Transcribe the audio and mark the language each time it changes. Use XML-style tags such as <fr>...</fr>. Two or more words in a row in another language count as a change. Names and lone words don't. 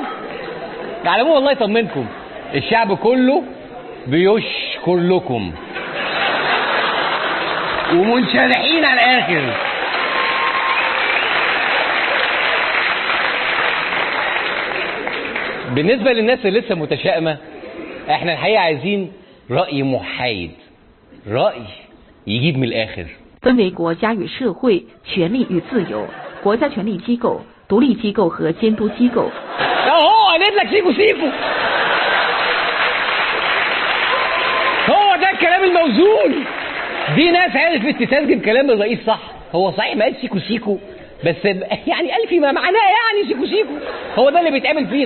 <ar>على العموم والله يطمنكم، الشعب كله بيشكر لكم ومنشرحين على الاخر. بالنسبه للناس اللي لسه متشائمه، احنا الحقيقه عايزين راي محايد، راي يجيب من الاخر.</ar> <zh>分为国家与社会、权利与自由、国家权力机构、独立机构和监督机构。</zh> <ar>اهو قالت لك سيكو سيكو، هو ده الكلام الموزون. دي ناس عرفت تترجم كلام الرئيس صح. هو صحيح ما قال سيكو سيكو، بس يعني قال فيما معناه يعني سيكو سيكو. هو ده اللي بيتعمل فينا.</ar>